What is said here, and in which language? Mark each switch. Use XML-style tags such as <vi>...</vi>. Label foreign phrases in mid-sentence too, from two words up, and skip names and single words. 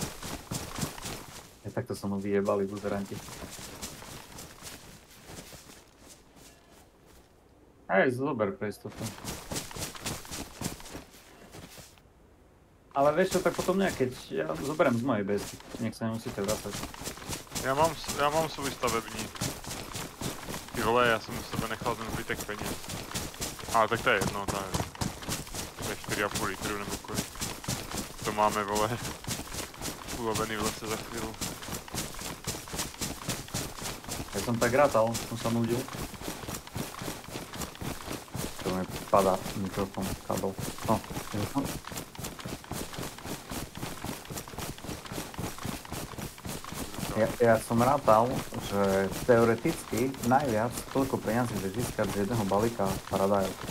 <sk>Takto som ho vyjebali buzeranti. Hej, zober pre istotu. Ale vieš čo, tak potom nejak, keď ja zoberiem z mojej BSky, nech sa nemusíte vracať.</sk> <cs>Já mám svůj stavební. Ty vole, já jsem u sebe nechal ten zbytek peněz. Ale tak to je jedno, to je 4,5 litru nebo kolik. To máme, vole, ulovený v lese za chvíli.</cs> <sk>Ja som tak rátal, som sa nudil. To mi padá mikrofón, kábel. No, Ja som rátal, že teoreticky najviac toľko peňazí vieš získať z jedného balíka paradajok.</sk>